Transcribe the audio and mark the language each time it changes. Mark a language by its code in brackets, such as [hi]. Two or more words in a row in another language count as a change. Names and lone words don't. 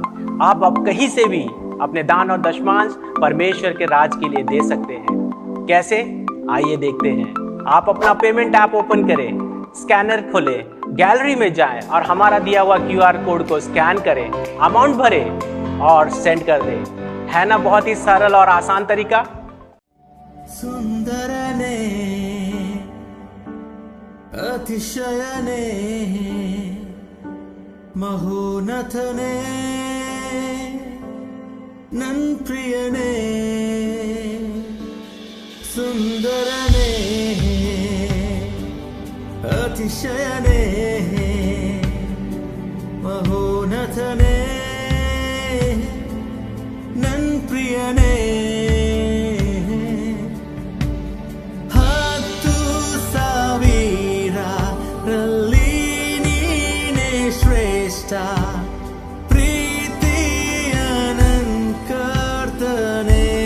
[hi] आप अब कहीं से भी अपने दान और दशमांश परमेश्वर के राज के लिए दे सकते हैं। कैसे? आइए देखते हैं। आप अपना [en] payment app open [hi] करें, स्कैनर खोलें, गैलरी में जाएं और हमारा दिया हुआ QR कोड को स्कैन करें, अमाउंट भरें और सेंड कर दें। है ना बहुत ही सरल और आसान तरीका। [kn] ಸುಂದರನೆ ಅತಿಶಯನೆ ಮಹೋನ್ನತನೆ ನನ್ ಪ್ರಿಯನೆ ಸುಂದರನೆ ಅತಿಶಯನೆ ಮಹೋನ್ನತನೆ ನನ್ ಪ್ರಿಯನೆ ಹತ್ತು ಸಾವಿರರಲ್ಲಿ ನೀನೇ ಶ್ರೇಷ್ಠ ಪ್ರೀತಿಯ ನನ್ ಕರ್ತನೆ